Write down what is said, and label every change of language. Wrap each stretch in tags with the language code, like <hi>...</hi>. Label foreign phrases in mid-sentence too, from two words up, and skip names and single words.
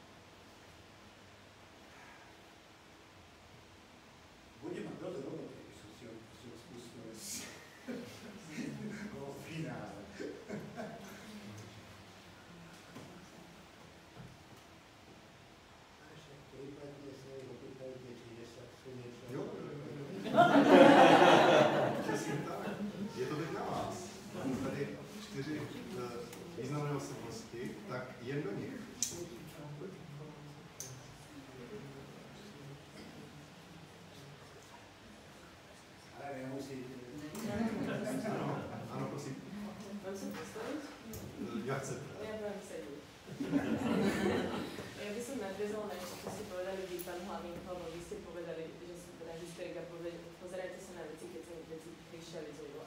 <sk>Budem mať dosť roboty, keď som si odpustil vo finále. A však prípadne sa ich opýtajte, či sa chce niečo.</sk> <cs>Jo. Přesně tak. Je to teď na vás. Tady 4 významné osobnosti, tak jen do nich. Ale nemusíte. Ano, prosím.</cs> <sk>Mám sa postaviť?</sk> <cs>Jak chcete.</cs> <sk>Ja budem sedieť. Ja by som nadviezala na niečo, čo ste povedali vy, pán hlavný, lebo vy ste povedali, že som teda historik a pozerajte sa na veci, keď sa veci kryštalizujú.</sk>